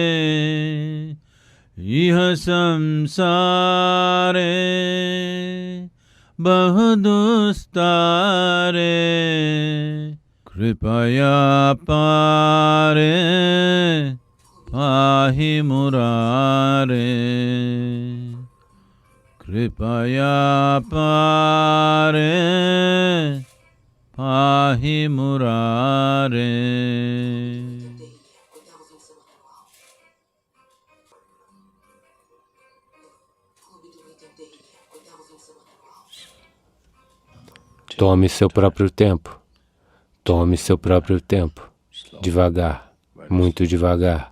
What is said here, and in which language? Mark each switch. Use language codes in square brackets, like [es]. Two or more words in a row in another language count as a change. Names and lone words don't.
[sa] इह संसारे बहुदुस्तारे कृपया पारे पाहि मुरारे कृपया पारे पाहि मुरारे। [pt] Tome seu próprio tempo. Tome seu próprio tempo. Devagar, muito devagar.